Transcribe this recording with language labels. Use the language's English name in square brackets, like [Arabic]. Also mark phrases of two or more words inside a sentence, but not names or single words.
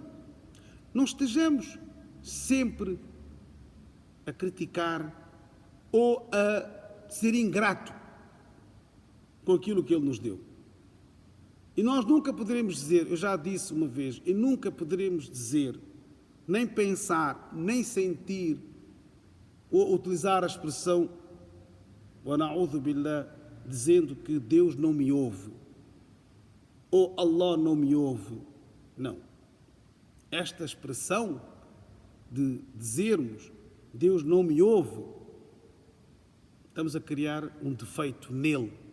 [Portuguese] Não estejamos sempre a criticar ou a ser ingrato com aquilo que Ele nos deu. E nós nunca poderemos dizer, eu já disse uma vez, e nunca poderemos dizer, nem pensar, nem sentir, ou utilizar a expressão [Arabic] ونعوذ بالله, [Portuguese] dizendo que Deus não me ouve, ou Allah não me ouve. Não. Esta expressão de dizermos Deus não me ouve, estamos a criar um defeito nele.